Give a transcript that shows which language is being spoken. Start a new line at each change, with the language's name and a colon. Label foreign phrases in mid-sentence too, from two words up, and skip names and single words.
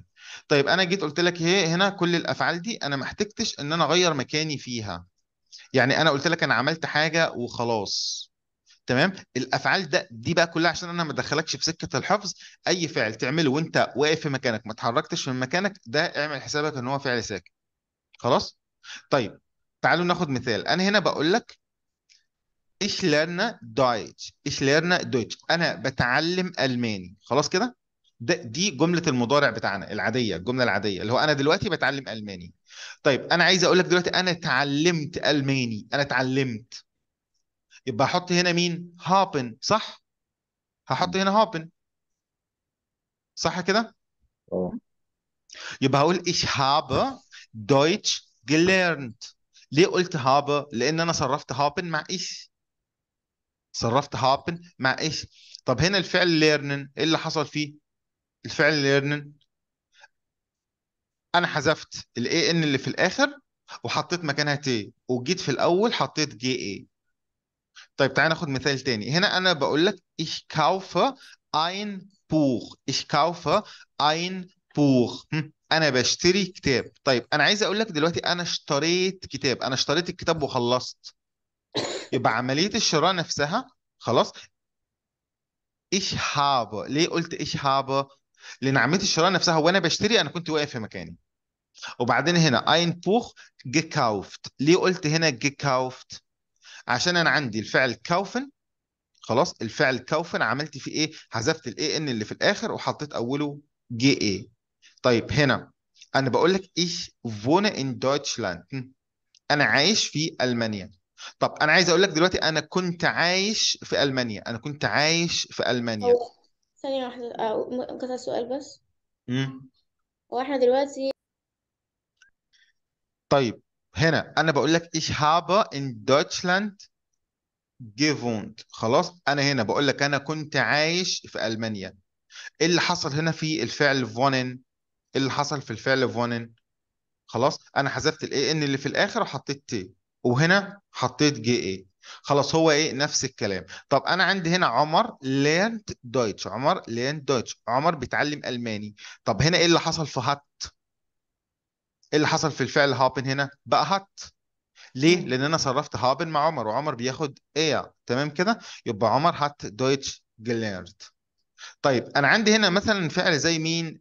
Arabic: طيب انا جيت قلت لك هي هنا كل الافعال دي انا ما احتجتش ان انا اغير مكاني فيها، يعني انا قلت لك انا عملت حاجه وخلاص. تمام. الافعال دي بقى كلها عشان انا ما ادخلكش في سكه الحفظ. اي فعل تعمله وانت واقف في مكانك ما اتحركتش من مكانك ده اعمل حسابك ان هو فعل ساكن. خلاص. طيب تعالوا ناخد مثال. انا هنا بقول لك
German: ich lerne Deutsch. ich lerne Deutsch،
Arabic: انا بتعلم الماني. خلاص كده. دي جملة المضارع بتاعنا العادية، الجملة العادية اللي هو أنا دلوقتي بتعلم ألماني. طيب أنا عايز أقول لك دلوقتي أنا اتعلمت ألماني، أنا اتعلمت، يبقى أحط هنا مين؟ هابن، صح؟ هحط هنا هابن، صح كده؟ اه يبقى هقول
German: ich habe Deutsch gelernt.
Arabic: ليه قلت habe؟ لأن أنا صرفت haben مع ich، صرفت haben مع ich. طب هنا الفعل lernen إيه اللي حصل فيه؟ الفعل lernen انا حذفت الاي ان اللي في الاخر وحطيت مكانها تي، وجيت في الاول حطيت جي اي. طيب تعالى ناخد مثال تاني. هنا انا بقول لك
German: ich kaufe ein Buch، ich kaufe ein Buch.
Arabic: انا بشتري كتاب. طيب انا عايز اقول لك دلوقتي انا اشتريت كتاب، انا اشتريت الكتاب وخلصت، يبقى عملية الشراء نفسها خلاص.
German: ich habe،
Arabic: ليه قلت
German: ich habe؟
Arabic: لان عملية الشراء نفسها وانا بشتري انا كنت واقف في مكاني. وبعدين هنا
German: ein Buch gekauft،
Arabic: ليه قلت هنا gekauft؟ عشان انا عندي الفعل kaufen، خلاص الفعل kaufen عملت فيه ايه؟ حذفت الاي ان اللي في الاخر وحطيت اوله جي اي. طيب هنا انا بقول لك
German: ich wohne in Deutschland،
Arabic: انا عايش في المانيا. طب انا عايز اقول لك دلوقتي انا كنت عايش في المانيا، انا كنت عايش في المانيا. هو ثانية واحدة، ممكن أسأل سؤال بس؟ مم. هو احنا دلوقتي طيب هنا انا بقول لك
German: ich habe in Deutschland gewohnt،
Arabic: خلاص انا هنا بقول لك انا كنت عايش في المانيا. ايه اللي حصل هنا في الفعل فونن؟ ايه اللي حصل في الفعل فونن؟ خلاص انا حذفت الاي ان اللي في الاخر وحطيت تي، وهنا حطيت جي اي. خلاص هو ايه نفس الكلام. طب انا عندي هنا عمر
German: lernt Deutsch،
Arabic: عمر
German: lernt Deutsch،
Arabic: عمر بيتعلم الماني. طب هنا ايه اللي حصل في هات؟ ايه اللي حصل في الفعل هابن؟ هنا بقى هات. ليه؟ لان انا صرفت هابن مع عمر، وعمر بياخد ايه، تمام كده؟ يبقى عمر
German: hat Deutsch gelernt.
Arabic: طيب انا عندي هنا مثلا فعل زي مين؟